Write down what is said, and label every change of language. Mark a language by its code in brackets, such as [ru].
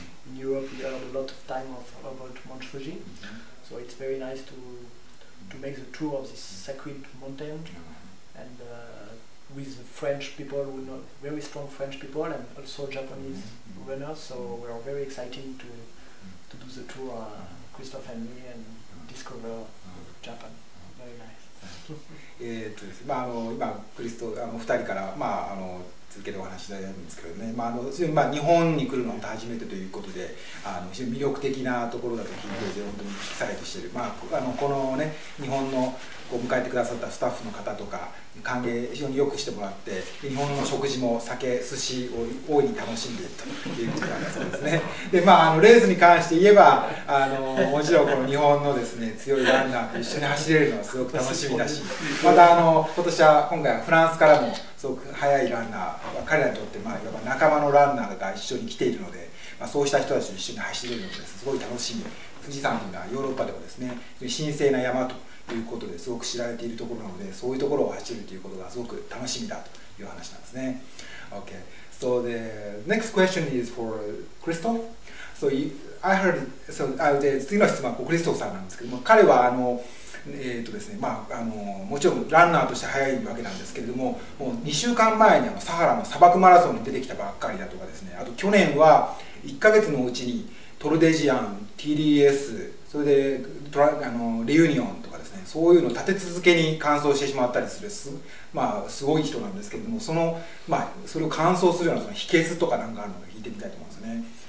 [en] In Europe we heard a lot of time about Mount Fuji. So it's very nice to make the tour of this sacred mountain, and with French people, we know very strong French people, and also Japanese runners. So we are very excited to do the tour, Christophe and me, and discover Japan. Very nice. [ja] ですね、今クリスト2人から続けてお話しいただいたんですけどね、日本に来るのは初めてということで、非常に魅力的なところだと聞いていて、本当にエキサイトしている、このね、日本の迎えてくださったスタッフの方とか歓迎非常によくしてもらって、日本の食事も酒、寿司を大いに楽しんでいるということなんだそうですね。で、レースに関して言えば、もちろんこの日本のですね、強いランナーと一緒に走れるのはすごく楽しみだし、また今回はフランスからもすごく速いランナー、彼らにとっていわば仲間のランナーが一緒に来ているので、そうした人たちと一緒に走れるのですごい楽しみ。富士山というのはヨーロッパでもですね、神聖な山ということですごく知られているところなので、そういうところを走るということがすごく楽しみだという話なんですね。 [en] Okay, so the next question is for Christophe. So I heard, so [ja] で次の質問はクリストフさんなんですけども、彼はですね、もちろんランナーとして速いわけなんですけれども、もう2週間前にサハラの砂漠マラソンに出てきたばっかりだとかですね、あと去年は1ヶ月のうちにトルデジアン、TDS、それでレユニオンとかですね、そういうのを立て続けに完走してしまったりするすごい人なんですけれども、それを完走するようなその秘訣とかなんかあるのか聞いてみたいと思うんですよね。